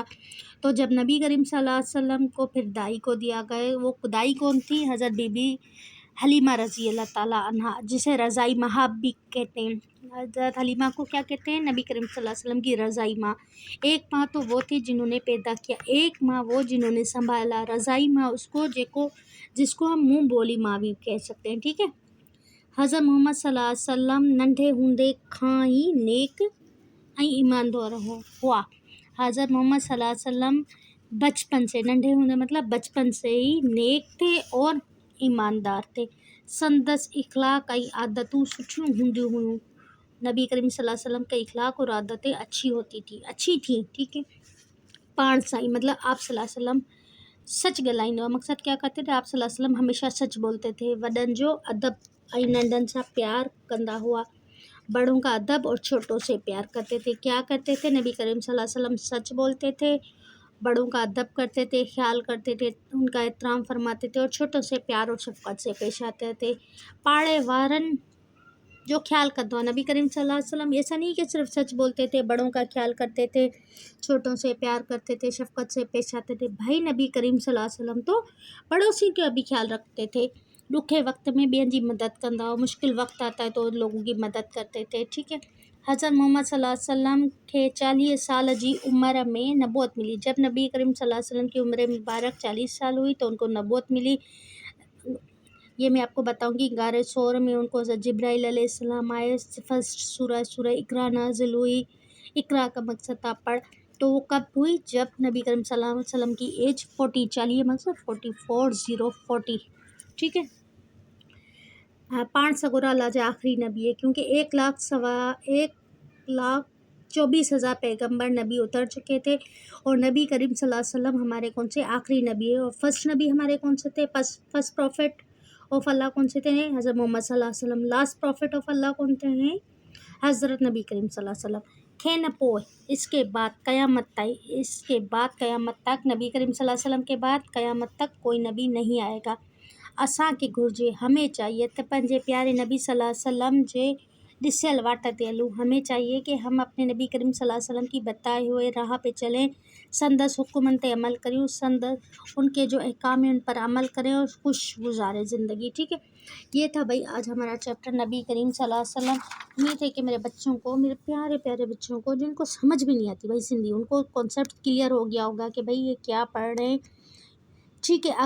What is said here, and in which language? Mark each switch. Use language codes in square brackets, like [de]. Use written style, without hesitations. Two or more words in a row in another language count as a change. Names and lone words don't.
[ur] تو جب نبی کریم [ar] صلى الله عليه وسلم [ur] کو پھر دائی کو دیا گئے، وہ دائی کون تھی، حضرت بی بی حلیمہ [ar] رضي الله تعالى عنها, [ur] جسے رضاعی ماں بھی کہتے ہیں. حضرت حلیمہ کو کیا کہتے ہیں، نبی کریم [ar] صلى الله عليه وسلم [ur] کی رضاعی ماں. ایک ماں تو وہ تھی جنہوں نے پیدا کیا، ایک ماں وہ جنہوں نے سنبھالا. رضاعی ماں اس کو جس کو ہم منہ بولی ماں بھی کہہ سکتے ہیں، ٹھیک ہے. [sd] हज़रत मोहम्मद [ar] صلى الله عليه وسلم [sd] नंढे हूंदे खां ही नेक ऐं ईमानदार हुआ। [ur] حضرت محمد [ar] صلى الله عليه وسلم [ur] بچپن سے, [sd] नंढे हूंदे [ur] مطلب بچپن سے ہی نیک تھے اور ایماندار تھے. [sd] संदस इखलाक ऐं आदतूं सुठियूं हूंदियूं हुयूं। [ur] نبی کریم [ar] صلى الله عليه وسلم [ur] کا اخلاق اور عادتیں اچھی تھی، ٹھیک ہے. [sd] पाण साईं [ur] مطلب آپ [ar] صلى الله عليه وسلم [sd] सच ॻाल्हाईंदो हुआ। [ur] مقصد کیا کرتے تھے، آپ [ar] صلى الله عليه وسلم [ur] ہمیشہ سچ بولتے تھے. [sd] वॾनि जो अदब ऐं नंढनि सां प्यार कंदा हुआ। [ur] بڑوں کا ادب اور چھوٹوں سے پیار کرتے تھے. کیا کرتے تھے، نبی کریم [ar] صلى الله عليه وسلم [ur] سچ بولتے تھے، بڑوں کا ادب کرتے تھے، خیال کرتے تھے، ان کا احترام فرماتے تھے اور چھوٹوں سے پیار اور شفقت سے پیش آتے تھے. [sd] पाड़े वारनि जो ख्याल कंदो आहे। [ur] نبی کریم [ar] صلى الله عليه وسلم [ur] ایسا نہیں کہ صرف سچ بولتے تھے، بڑوں کا خیال کرتے تھے، چھوٹوں سے پیار کرتے تھے، شفقت سے پیش آتے تھے. بھائی نبی کریم [ar] صلى الله عليه وسلم [ur] تو پڑوسی کا بھی خیال رکھتے تھے. [sd] ॾुखे वक्त में ॿियनि जी मदद कंदा हुआ, [ur] مشکل وقت آتا ہے تو ان لوگوں کی مدد کرتے تھے، ٹھیک ہے. [sd] हज़रत मोहम्मद [ar] صلى الله عليه وسلم [sd] खे 40 साल जी उम्र में नबूवत मिली। [ur] جب نبی کریم [ar] صلى الله عليه وسلم [ur] کی عمر مبارک 40 سال ہوئی تو ان کو نبوت ملی. یہ میں آپ کو بتاؤں گی. غار ثور میں ان کو جبرائیل علیہ السلام آئے۔ فرسٹ سورہ اقرا نازل ہوئی. اقرا کا مقصد تھا پڑھ. تو وہ کب ہوئی، جب نبی کریم [ar] صلى الله عليه وسلم [ur] کی ایج 40 مطلب 40، ٹھیک ہے. [sd] पाण सगुरा अल्लाह जा आखिरी नबी है, [ur] کیونکہ 1,24,000 پیغمبر نبی اتر چکے تھے اور نبی کریم [ar] صلى الله عليه وسلم [ur] ہمارے کون سے آخری نبی ہے. اور فرسٹ نبی ہمارے کون سے تھے, [en] First Prophet of Allah [ur] کون سے تھے، حضرت محمد [ar] صلى الله عليه وسلم. [en] Last Prophet of Allah [ur] کون تھے، ہیں حضرت نبی کریم [ar] صلى الله عليه وسلم. [sd] खे न पोइ [ur] اس کے بعد قیامت تک نبی کریم [ar] صلى الله عليه وسلم [ur] کے بعد قیامت تک کوئی نبی نہیں آئے گا. [sd] असांखे घुरिजे, [ur] ہمیں چاہیے [sd] त पंहिंजे प्यारे नबी [ar] صلى الله عليه وسلم [sd] जे ॾिसियल वाट ते हलूं। [ur] ہمیں چاہیے کہ ہم اپنے نبی کریم [ar] صلى الله عليه وسلم [ur] کی بتائے ہوئے راہ پہ چلیں، سندس حکمن پہ عمل کریں، ان کے جو احکام ہیں ان پر عمل کریں اور خوش گزاریں زندگی، ٹھیک ہے. یہ تھا بھائی آج ہمارا چیپٹر نبی کریم [ar] صلى الله عليه وسلم. [ur] امید ہے کہ میرے بچوں کو، میرے پیارے پیارے بچوں کو جن کو سمجھ بھی نہیں آتی بھائی سندھی، ان کو [en] concept clear [ur] ہو گیا ہوگا کہ بھائی یہ کیا پڑھ رہے ہیں، ٹھیک ہے.